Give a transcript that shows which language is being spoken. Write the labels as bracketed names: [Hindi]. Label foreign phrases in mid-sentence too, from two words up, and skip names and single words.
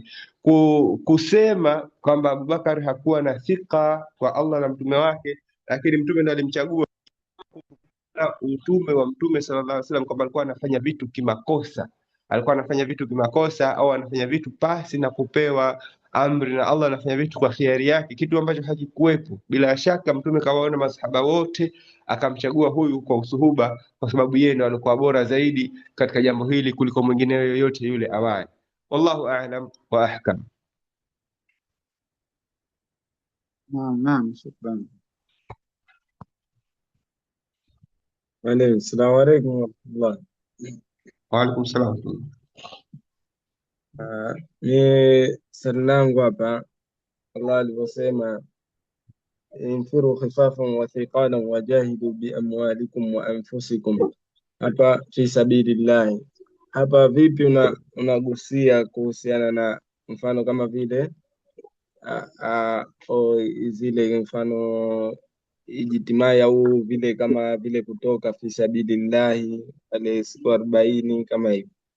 [Swahili] Kusema kwamba Abubakar hakuwa na thika kwa Allah na mtume wake, lakini mtume ndiye alimchagua utume wa mtume [Arabic] صلى الله عليه وسلم, [Swahili] kwamba alikuwa anafanya vitu kimakosa, alikuwa anafanya vitu kimakosa au anafanya vitu pasi na kupewa amri na Allah, anafanya vitu kwa khiari yake, kitu ambacho hakikuwepo. Bila shaka mtume kawaona masahaba wote akamchagua huyu kwa usuhuba, kwa sababu yeye ndo alikuwa bora zaidi katika jambo hili kuliko mwingine yoyote yule awali. [Arabic] والله أعلم وأحكم. [Swahili] Naam, shukran. [Arabic] السلام عليكم ورحمة الله. وعليكم السلام. [Swahili] Ni swali langu hapa, Allah alivyosema [Arabic] انفروا خفافا وثقالا وجاهدوا بأموالكم وأنفسكم, [Swahili] hapa [Arabic] في سبيل الله. [Swahili] Hapa vipi unagusia kuhusiana na mfano kama vile zile mfano ijtimai au vile kama vile kutoka [Arabic] في سبيل الله [Swahili] pale siku 40 kama hivi?